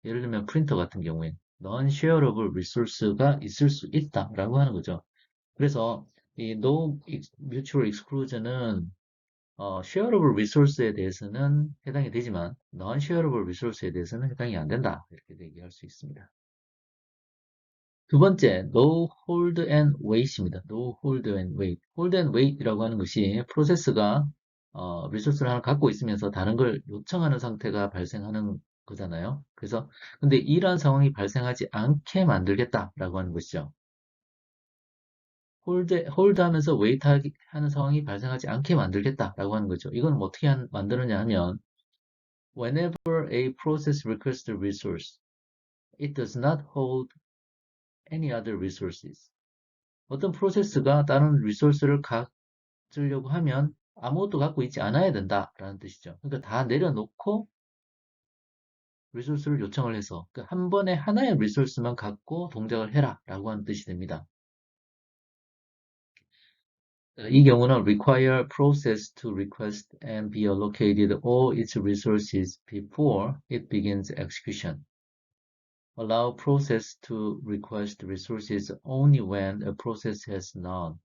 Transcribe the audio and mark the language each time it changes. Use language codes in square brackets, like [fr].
[ko] 예를 들면 프린터 같은 경우엔 non-shareable resource가 있을 수 있다라고 하는 거죠. 그래서 이 no mutual exclusion은 shareable resource에 대해서는 해당이 되지만 non-shareable resource에 대해서는 해당이 안 된다. 이렇게 얘기할 수 있습니다. 두 번째, no hold and wait입니다. [en] no hold and wait. [ko] hold and wait이라고 하는 것이 프로세스가 리소스를 하나 갖고 있으면서 다른 걸 요청하는 상태가 발생하는 거잖아요. 그래서 근데 이러한 상황이 발생하지 않게 만들겠다라고 하는 것이죠. 홀드 하면서 웨이트 하는 상황이 발생하지 않게 만들겠다라고 하는 거죠. 이건 어떻게 만드느냐 하면 [en] whenever a process requests a resource, it does not hold any other resources. [ko] 어떤 프로세스가 다른 리소스를 가지려고 하면 아무것도 갖고 있지 않아야 된다라는 뜻이죠. 그러니까 다 내려놓고 리소스를 요청을 해서 그러니까 한 번에 하나의 리소스만 갖고 동작을 해라라고 하는 뜻이 됩니다. [en] 이 경우는 require process to request and be allocated all its resources before it begins execution. Allow process to request resources only when a process has none.